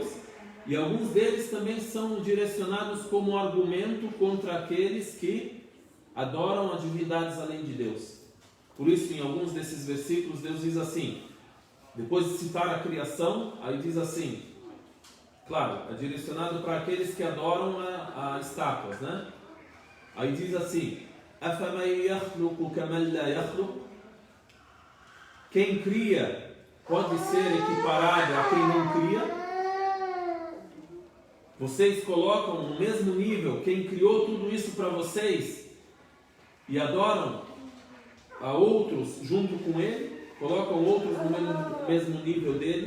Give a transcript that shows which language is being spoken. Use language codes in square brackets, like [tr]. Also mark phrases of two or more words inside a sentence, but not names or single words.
[pt] E alguns deles também são direcionados como argumento contra aqueles que adoram a divindades além de Deus. Por isso, em alguns desses versículos, Deus diz assim, depois de citar a criação, aí diz assim, claro, é direcionado para aqueles que adoram a estátuas, né? Aí diz assim, [ar] أَفَمَنْ يَخْلُقُ كَمَنْ لَا يَخْلُقُ? [pt] Quem cria pode ser equiparado a quem não cria? Vocês colocam no mesmo nível quem criou tudo isso para vocês e adoram a outros junto com ele, colocam outros no mesmo nível dele.